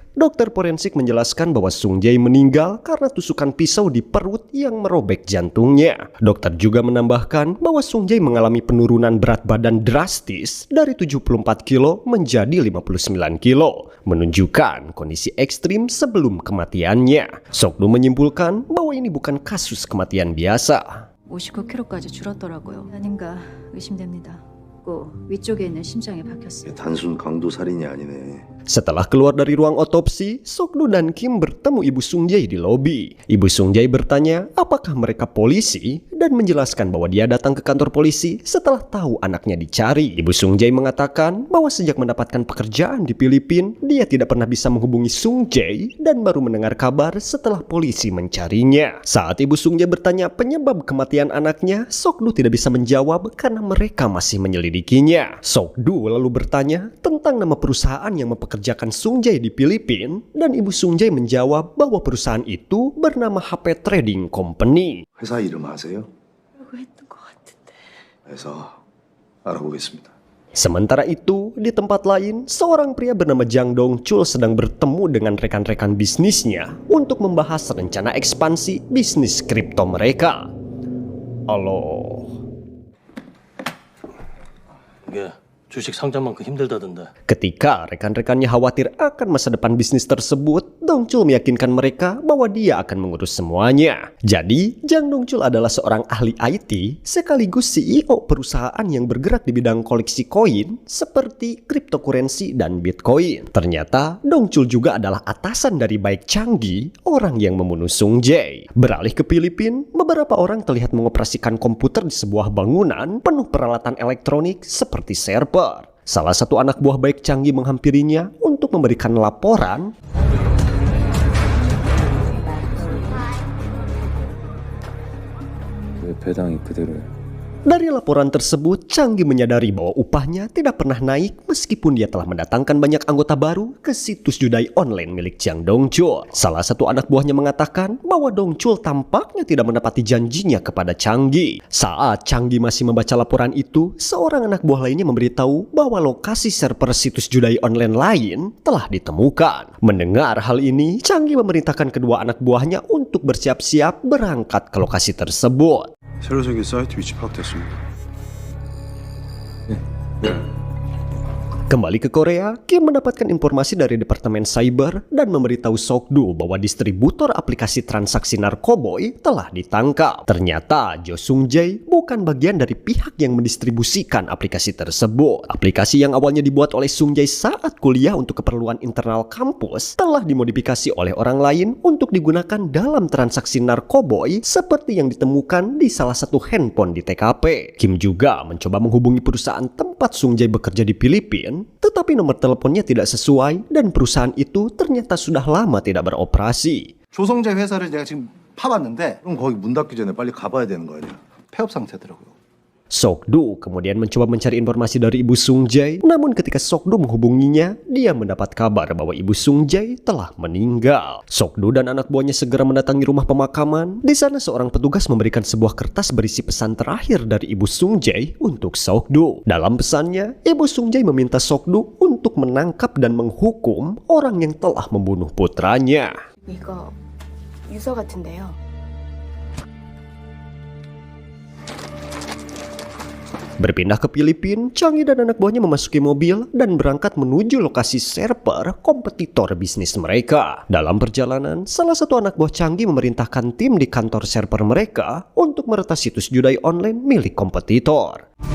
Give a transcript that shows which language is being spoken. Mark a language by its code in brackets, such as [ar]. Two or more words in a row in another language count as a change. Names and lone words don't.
[id] Dokter forensik menjelaskan bahwa Sung Jae meninggal karena tusukan pisau di perut yang merobek jantungnya. Dokter juga menambahkan bahwa Sung Jae mengalami penurunan berat badan drastis dari 74 kilo menjadi 59 kilo, menunjukkan kondisi ekstrim sebelum kematiannya. Sok-du menyimpulkan bahwa ini bukan kasus kematian biasa. [ko] 59kg까지 줄었더라고요. 아닌가 의심됩니다. 위쪽에 있는 심장에 박혔어요. 단순 강도 살인이 아니네. [id] Setelah keluar dari ruang otopsi, Sok-du dan Kim bertemu Ibu Sung Jae di lobi. Ibu Sung Jae bertanya apakah mereka polisi dan menjelaskan bahwa dia datang ke kantor polisi setelah tahu anaknya dicari. Ibu Sung Jae mengatakan bahwa sejak mendapatkan pekerjaan di Filipina, dia tidak pernah bisa menghubungi Sung Jae dan baru mendengar kabar setelah polisi mencarinya. Saat Ibu Sung Jae bertanya penyebab kematian anaknya, Sok-du tidak bisa menjawab karena mereka masih menyelidikinya. Sok-du lalu bertanya tentang nama perusahaan yang mempekerjakan Sung Jae di Filipina dan Ibu Sung Jae menjawab bahwa perusahaan itu bernama HP Trading Company. [ko] 회사 이름 아세요? 라고 했던 것 같은데. 그래서 알아보겠습니다. [id] Sementara itu, di tempat lain, seorang pria bernama Jang Dongchul sedang bertemu dengan rekan-rekan bisnisnya untuk membahas rencana ekspansi bisnis kripto mereka. Halo. [ko] 이게 주식 상장만큼 힘들다던데. [id] Ketika rekan-rekannya khawatir akan masa depan bisnis tersebut, Dongchul meyakinkan mereka bahwa dia akan mengurus semuanya. Jadi, Jang Dongchul adalah seorang ahli IT sekaligus CEO perusahaan yang bergerak di bidang koleksi koin seperti cryptocurrency dan Bitcoin. Ternyata, Dongchul juga adalah atasan dari Baek Changi, orang yang membunuh Sung Jae. Beralih ke Filipina, beberapa orang terlihat mengoperasikan komputer di sebuah bangunan penuh peralatan elektronik seperti server. Salah satu anak buah Baek Changi menghampirinya untuk memberikan laporan. [ko] 왜 배당이 그대로야? [id] Dari laporan tersebut, Changi menyadari bahwa upahnya tidak pernah naik meskipun dia telah mendatangkan banyak anggota baru ke situs judai online milik Jang Dongchul. Salah satu anak buahnya mengatakan bahwa Dongchul tampaknya tidak menepati janjinya kepada Changi. Saat Changi masih membaca laporan itu, seorang anak buah lainnya memberitahu bahwa lokasi server situs judai online lain telah ditemukan. Mendengar hal ini, Changi memerintahkan kedua anak buahnya untuk bersiap-siap berangkat ke lokasi tersebut. [ko] 새로 생긴 사이트 위치 파악됐습니다. [id] Kembali ke Korea, Kim mendapatkan informasi dari Departemen Cyber dan memberitahu Sokdu bahwa distributor aplikasi transaksi narkoboy telah ditangkap. Ternyata Jo Sung Jae bukan bagian dari pihak yang mendistribusikan aplikasi tersebut. Aplikasi yang awalnya dibuat oleh Sung Jae saat kuliah untuk keperluan internal kampus telah dimodifikasi oleh orang lain untuk digunakan dalam transaksi narkoboy seperti yang ditemukan di salah satu handphone di TKP. Kim juga mencoba menghubungi perusahaan tempat Sung Jae bekerja di Filipina, tetapi nomor teleponnya tidak sesuai dan perusahaan itu ternyata sudah lama tidak beroperasi. [ko] 조성재 회사를 제가 지금 파봤는데 그럼 거기 문 닫기 전에 빨리 가봐야 되는 거 아니야? 폐업 상태더라고요. [id] Sokdu kemudian mencoba mencari informasi dari ibu Sung Jae, namun ketika Sokdu menghubunginya, dia mendapat kabar bahwa ibu Sung Jae telah meninggal. Sokdu dan anak buahnya segera mendatangi rumah pemakaman. Di sana seorang petugas memberikan sebuah kertas berisi pesan terakhir dari ibu Sung Jae untuk Sokdu. Dalam pesannya, ibu Sung Jae meminta Sokdu untuk menangkap dan menghukum orang yang telah membunuh putranya. [ko] 이거 유서 같은데요. [id] Berpindah ke Filipina, Changi dan anak buahnya memasuki mobil dan berangkat menuju lokasi server kompetitor bisnis mereka. Dalam perjalanan, salah satu anak buah Changi memerintahkan tim di kantor server mereka untuk meretas situs judai online milik kompetitor.